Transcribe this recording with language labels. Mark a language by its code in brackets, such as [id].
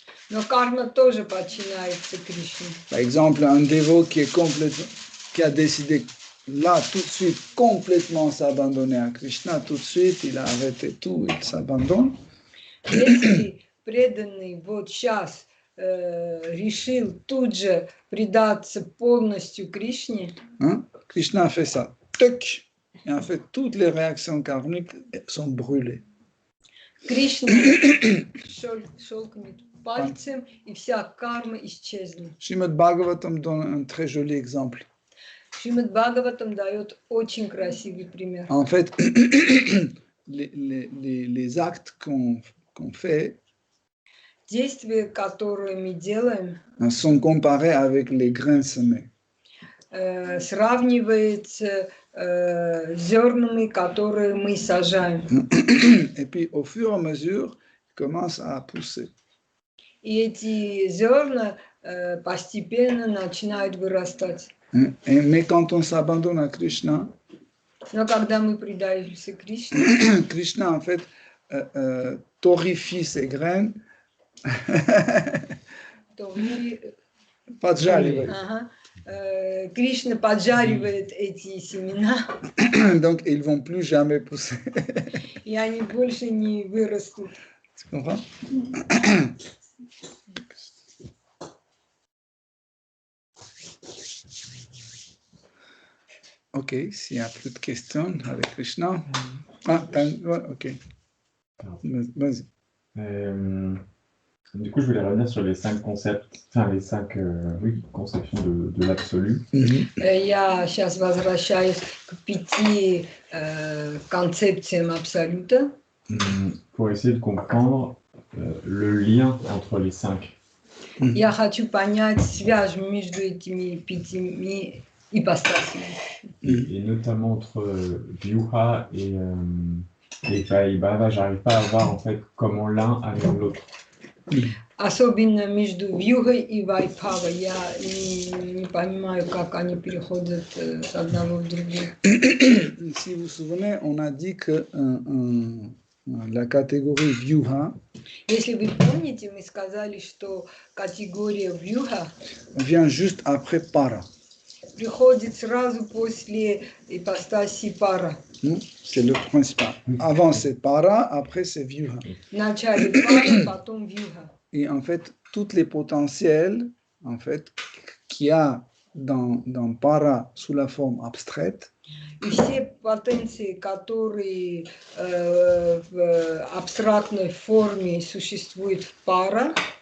[ru] Но карма тоже подчиняется Кришне. [fr] Par exemple, un dévot qui a décidé là tout de suite complètement s'abandonner à Krishna, tout de suite il a arrêté tout, il s'abandonne. [ru] Если преданный вот сейчас решил тут же предаться полностью Кришне, [fr] Hein? Krishna a fait ça, tuc, et en fait toutes les réactions karmiques sont brûlées. [ru] Кришна щелкнет пальцем, и вся карма исчезнет. [fr] Srimad Bhagavatam donne un très joli exemple. [ru] Шримад Бхагаватам дает очень красивый пример. [fr] En fait, les actes qu'on fait [ru] Действия, которые мы делаем, [fr] sont comparés avec les grains semés. [ru] сравнивается зернами, которые мы сажаем. [fr] Et puis, au fur et à mesure, ils commencent à pousser. [ru] И эти зерна постепенно начинают вырастать. [fr] Mais quand on s'abandonne à Krishna, [ru] Но когда мы предаемся Кришне, [fr] Krishna, en fait, torrifie ses graines. [ru] то в мире... Поджаривает. Ага. Кришна поджаривает эти семена, [fr] Donc, ils ne vont plus jamais pousser. [ru] и они больше не вырастут. [fr] Tu comprends? Ok, s'il n'y a plus de questions avec Krishna. Ah, ok. Vas-y. Du coup, je voulais revenir sur les 5 concepts, enfin les 5 conceptions de l'absolu. [ru] Я сейчас возвращаюсь к 5 концепциям Абсолюта, [fr] Pour essayer de comprendre le lien entre les 5. [ru] Я хочу понять связь между этими 5 ипостасями. [fr] Et notamment entre Vyuha et Vaibhava, j'arrive pas à voir en fait comment l'un amène l'autre. [ru] Особенно между Вьюгой и Вайбхавой. Я не понимаю, как они переходят с одного в другое. [fr] Si vous vous souvenez, on a dit que la catégorie Vyuha [ru] Если вы помните, мы сказали, что категория Вьюга [fr] vient juste après Para. [ru] приходит сразу после ипостаси Пара. [fr] C'est le principal. Avant c'est Para, après c'est Vyuha. [ru] Вначале Пара, потом Вьюга. [fr] Et en fait, tous les potentiels en fait, qu'il y a dans Para sous la forme abstraite, [ru] И все потенции, которые в абстрактной форме существуют в Пара,